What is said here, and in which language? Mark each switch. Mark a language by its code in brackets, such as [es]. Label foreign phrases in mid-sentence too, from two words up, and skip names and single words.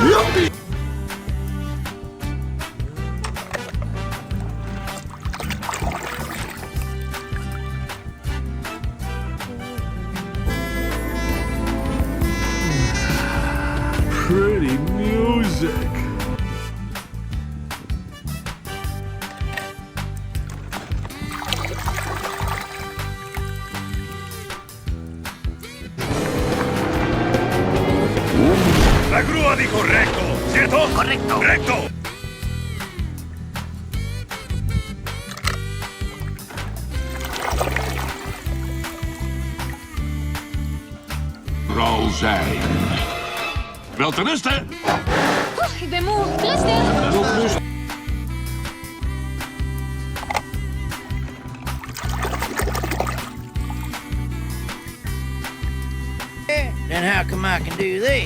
[en] Pretty music. [es] La grúa dijo recto, ¿cierto? Correcto. Recto. [nl] Rozijn. Wel te rusten. Ik ben moe. Rustig. [en] Then how come I can do this?